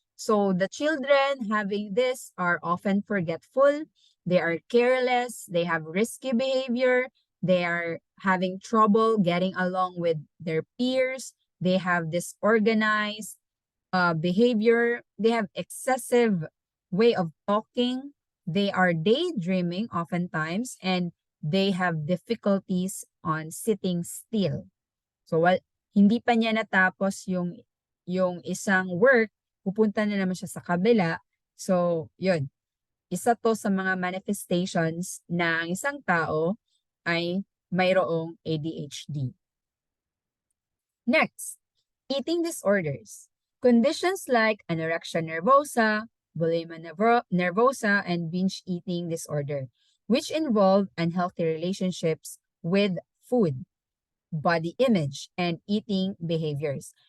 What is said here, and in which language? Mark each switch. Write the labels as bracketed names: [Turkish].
[English] So the children having this are often forgetful, they are careless, they have risky behavior, they are having trouble getting along with their peers, they have disorganized behavior, they have excessive way of talking, they are daydreaming oftentimes, and they have difficulties on sitting still. [Filipino] So, hindi pa niya natapos yung isang work, pupunta na naman siya sa kabila. So, yun. Isa to sa mga manifestations na ang isang tao ay mayroong ADHD. [English] Next, eating disorders. Conditions like anorexia nervosa, bulimia nervosa, and binge eating disorder, which involve unhealthy relationships with food, body image, and eating behaviors.